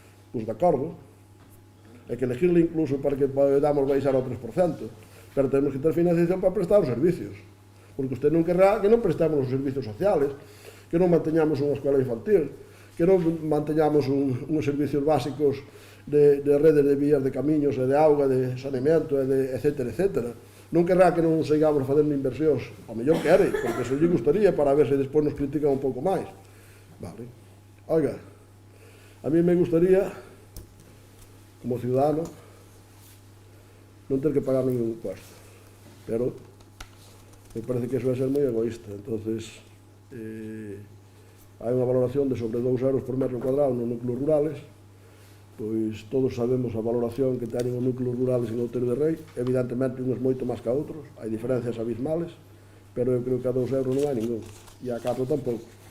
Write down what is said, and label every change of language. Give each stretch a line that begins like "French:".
Galician: Pois de acordo, é que elegirle incluso para que poidamos baixar ao 3%, pero temos que ter financiación para prestar os servicios, porque usted non querrá que non prestemos os servicios sociales, que non manteñamos unha escola infantil, que non manteñamos uns servicios básicos de redes de vías de camiños e de auga, de saneamento, etcétera, etcétera. Non querrá que non sigamos facendo inversións, ao mellor quere, porque se lle gustaría para ver se despois nos critican un pouco máis. Vale.
Spanish: Oiga, a mí me gustaría, como ciudadano,
Galician: non ter que pagar
Spanish: ningún impuesto, pero me parece que eso
Galician: vai ser moi egoísta. Entonces, hai unha valoración de sobre 2 euros por metro cuadrado nos núcleos rurales, pois todos sabemos a valoración que teñen os núcleos rurales en Outeiro de Rei, evidentemente uns moito máis que a outros, hai diferencias abismales, pero eu creo que a 2 euros non hai ningún, e a 4 tampouco.